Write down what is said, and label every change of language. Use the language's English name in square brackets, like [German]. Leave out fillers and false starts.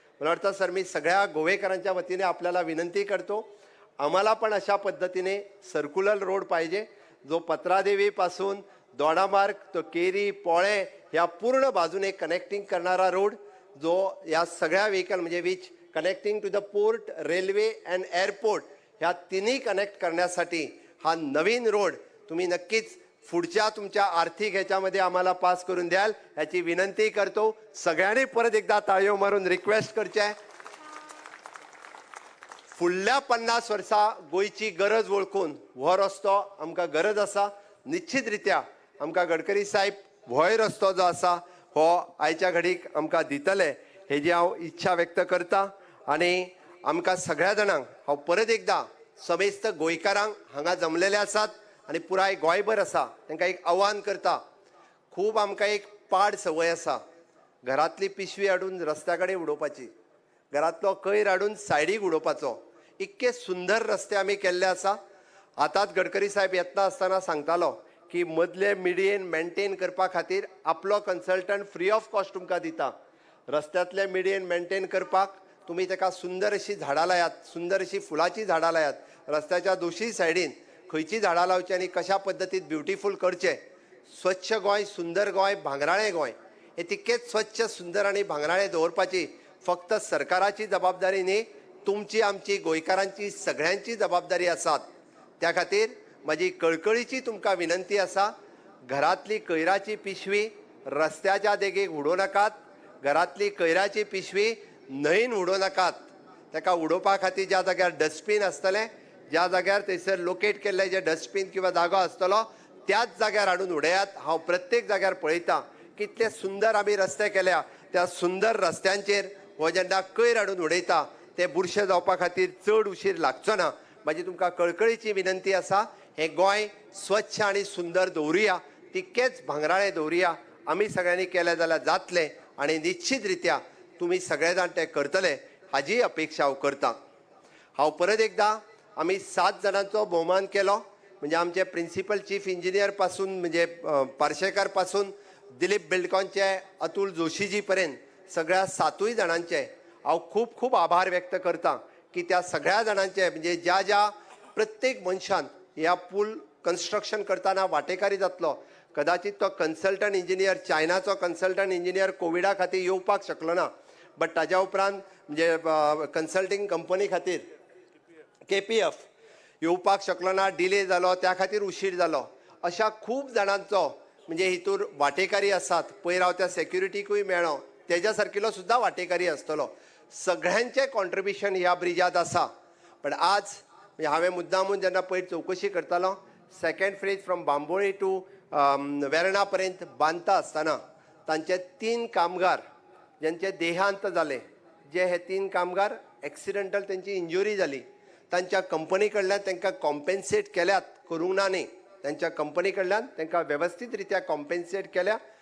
[Marathi] मला वाटतं सर मी सगळ्या गोवेकरांच्या वतीने आपल्याला विनंती करतो आम्हाला पण अशा पद्धतीने सर्क्युलर रोड पाहिजे जो पत्रादेवीपासून दोडामार्ग तो केरी पोळे ह्या पूर्ण बाजूने कनेक्टिंग करणारा रोड जो या सगळ्या व्हेकल म्हणजे [English] which connecting to the port railway and airport [Marathi] ह्या तिन्ही कनेक्ट करण्यासाठी हा नवीन रोड तुम्ही नक्कीच पुढच्या तुमच्या आर्थिक ह्याच्यामध्ये आम्हाला पास करून द्याल याची विनंती करतो. [Konkani] सगळ्यांनी परत एकदा ताळयो मारून रिक्वेस्ट करचे. फुडल्या 50 वर्सां गोंयची गरज वळखून हो रस्तो आमकां गरज आसा. निश्चित रित्या आमकां गडकरी साहेब हो रस्तो जो आसा हो आयच्या घडीक आमकां दितले हेजी हांव इच्छा व्यक्त करता. आनी आमकां सगळ्या जाणांक हांव परत एकदा समेस्त गोंयकारांक हांगा जमलेले आसात आनी पुराय गोंयभर आसा तांकां एक आव्हान करता. खूब आमकां एक पाड संवय आसा घरांतली पिशवी हाडून रस्त्या कडेन उडोवपाची, घरांतलो कयर हाडून सायडीक उडोवपाचो. इतके सुंदर रस्ते आमी केल्ले आसा. आतांच गडकरी साहेब येतना आसतना सांगतालो की मदले मिडियेन मेंटेन करपा खातीर आपलो कन्सल्टंट [English] free of cost [Konkani] तुमकां दिता. रस्त्यातले मिडियेन मेंटेन करपाक तुम्ही ताका सुंदर अशी झाडां लायात, सुंदर अशी फुलाची झाडां लायात. रस्त्याच्या दोशी सायडीन खंयची झाडां लावची आनी कशा पद्दतीन ब्युटिफूल करचे. स्वच्छ गोंय, सुंदर गोंय, भांगराळें गोंय हे तितकेच स्वच्छ, सुंदर आनी भांगराळें दवरपाची फक्त सरकाराची जबाबदारी न्ही, तुमची, आमची, गोंयकारांची सगळ्यांची जबाबदारी आसात. त्या खातीर म्हजी कळकळीची तुमकां विनंती आसा, घरातली कयराची पिशवी रस्त्याच्या देगेक उडोव नाकात. घरातली कयराची पिशवी न्हंयेन उडोव नाकात. ताका उडोवपा खातीर ज्या जाग्यार डस्टबीन आसतलें, ज्या जाग्यार थंयसर लोकेट केल्लें जें डस्टबीन किंवा जागो आसतलो त्याच जाग्यार हाडून उडयात. हांव प्रत्येक जाग्यार पळयतां कितले सुंदर आमी रस्ते केल्या. त्या सुंदर रस्त्यांचेर हो जेन्ना कयर हाडून उडयता ते बुरशे जावपा खातीर चड उशीर लागचो ना. म्हाजी तुमकां कळकळीची विनंती आसा, हें गोंय स्वच्छ आनी सुंदर दवरुया, तितकेंच भांगराळें दवरुया. आमी सगळ्यांनी केलें जाल्यार जातलें आनी निश्चित रित्या तुमी सगळे जाण तें करतले हाजी अपेक्षा हांव करतां. हांव परत एकदां आमी 7 जाणांचो भोवमान केलो, म्हणजे आमचे प्रिंसिपल चीफ इंजिनियर पासून, म्हणजे पार्शेकार पासून दिलीप बिल्डकॉनचे अतुल जोशीजी पर्यंत सगळ्या 7 जाणांचे हांव खूब खूब आभार व्यक्त करतां की त्या सगळ्या जाणांचे, म्हणजे ज्या ज्या प्रत्येक मनशान ह्या पूल कन्स्ट्रक्शन करतना वांटेकारी जातलो. कदाचित तो कन्सल्टंट इंजिनियर, चायनाचो कन्सल्टंट इंजिनियर कोविडा खातीर येवपाक शकलो ना, बट ताज्या उपरांत म्हणजे कन्सल्टिंग कंपनी खातीर KPF येवपाक शकलो ना, डिले जालो, त्या खातीर उशीर जालो. अशा खूब जाणांचो म्हणजे हितूर वांटेकारी आसात. पयर हांव त्या सेक्युरिटीकूय मेळ्ळो, तेज्या सारकिलो सुद्दां वांटेकारी आसतलो. सगळ्यांचें कॉन्ट्रिब्युशन ह्या ब्रिजात आसा. पण आज म्हणजे हांवें मुद्दामून जेन्ना पयर चवकशी करतालो, [English] second phase from Bambolim to Verna [Konkani] पर्यंत बांदता आसतना तांचे 3 कामगार ज्यांचे देहांत जाले, जे हे 3 कामगार एक्सिडेंटल त्यांची इंजुरी जाली, तांच्या कंपनी कडल्यान तांकां कॉम्पेन्सेट केल्यात, करूंक ना न्ही, तांच्या कंपनी कडल्यान तांकां वेवस्थीत रित्या कॉम्पेन्सेट केल्या.